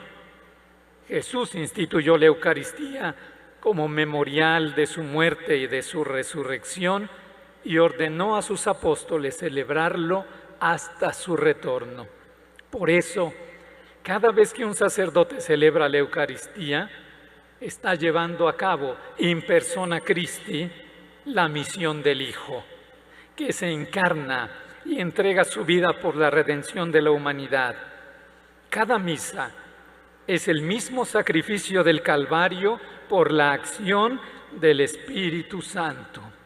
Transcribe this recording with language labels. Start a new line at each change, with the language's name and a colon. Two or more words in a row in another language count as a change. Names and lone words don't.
Spanish: Jesús instituyó la Eucaristía como memorial de su muerte y de su resurrección y ordenó a sus apóstoles celebrarlo hasta su retorno. Por eso, cada vez que un sacerdote celebra la Eucaristía, está llevando a cabo
Latin: in persona Christi
Spanish: la misión del Hijo, que se encarna y entrega su vida por la redención de la humanidad. Cada misa es el mismo sacrificio del Calvario por la acción del Espíritu Santo.